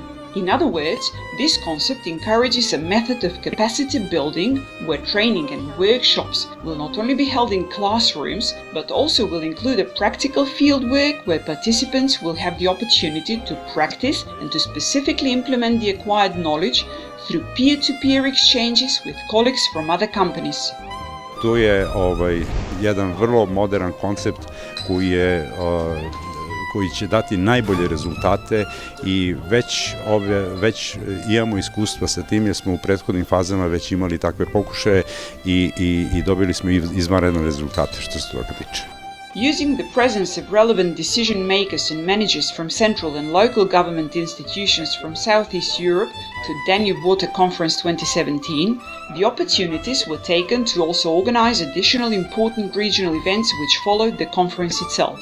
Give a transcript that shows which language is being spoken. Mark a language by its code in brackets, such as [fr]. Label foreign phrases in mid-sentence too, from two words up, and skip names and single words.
[en] In other words, this concept encourages a method of capacity building where training and workshops will not only be held in classrooms, but also will include a practical field work where participants will have the opportunity to practice and to specifically implement the acquired knowledge through peer-to-peer exchanges with colleagues from other companies. [sr] To je jedan vrlo modern koncept koji će dati najbolje rezultate i već imamo iskustva sa tim jer smo u prethodnim fazama već imali takve pokušaje i dobili smo izvanredne rezultate što se toga tiče. [en] Using the presence of relevant decision makers and managers from central and local government institutions from Southeast Europe to Danube Water Conference 2017, the opportunities were taken to also organize additional important regional events which followed the conference itself.